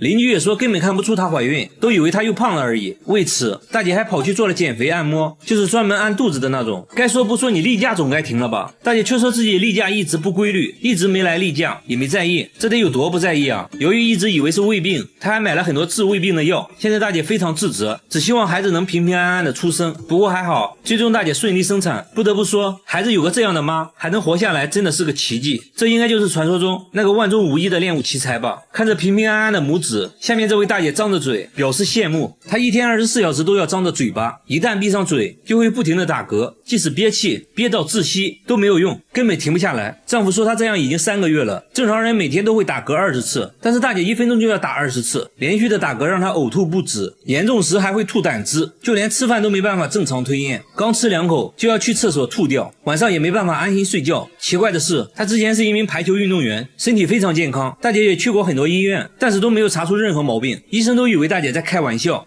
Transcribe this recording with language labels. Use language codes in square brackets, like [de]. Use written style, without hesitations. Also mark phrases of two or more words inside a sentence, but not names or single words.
[zh] 鄰居也說根本看不出她懷孕，都以為她又胖了而已。為此，大姐還跑去做了減肥按摩，就是專門按肚子的那種。該說不說，你例假總該停了吧？大姐卻說自己例假一直不規律，一直沒來例假，也沒在意，這得有多不在意啊？由於一直以為是胃病，她還買了很多治胃病的藥。現在大姐非常自責，只希望孩子能平平安安的出生。不過還好，最終大姐順利生產。不得不說，孩子有個這樣的媽，還能活下來，真的是個奇蹟。這應該就是傳說中那個萬中無一的練武奇才吧？看着平平安安的母子，下面這位大姐張着嘴表示羨慕。她一天24小時都要張着嘴巴，一旦閉上嘴就會不停的打嗝，即使憋氣憋到窒息都沒有用，根本停不下來。丈夫說她這樣已經3個月了，正常人每天都會打嗝20次，但是大姐1分鐘就要打20次，連續的打嗝讓她嘔吐不止，嚴重時還會吐膽汁，就連吃飯都沒辦法正常吞咽，剛吃2口就要去廁所吐掉，晚上也沒辦法安心睡覺。奇怪的是，她之前是一名排球運動員，身體非常健康，大姐也去過很多醫院，但是都沒有查出任何毛病，醫生都以為大姐在開玩笑。